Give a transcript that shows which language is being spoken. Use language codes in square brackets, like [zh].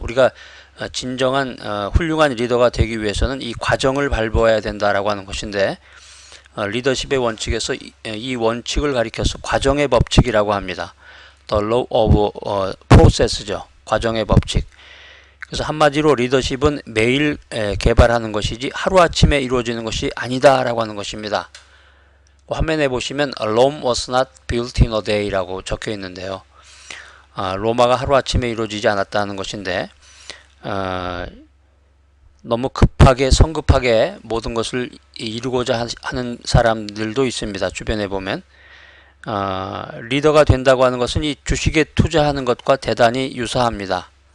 [ko] 우리가 진정한 훌륭한 리더가 되기 위해서는 이 과정을 밟아야 된다라고 하는 것인데, 리더십의 원칙에서 이 원칙을 가리켜서 과정의 법칙이라고 합니다. [en] The law of process죠. [ko] 과정의 법칙. 그래서 한마디로 리더십은 매일 개발하는 것이지 하루아침에 이루어지는 것이 아니다라고 하는 것입니다. 화면에 보시면 [en] Rome was not built in a day [ko] 라고 적혀 있는데요. 로마가 하루아침에 이루어지지 않았다는 것인데, 너무 급하게 성급하게 모든 것을 이루고자 하는 사람들도 있습니다. 주변에 보면 리더가 된다고 하는 것은 이 주식에 투자하는 것과 대단히 유사합니다.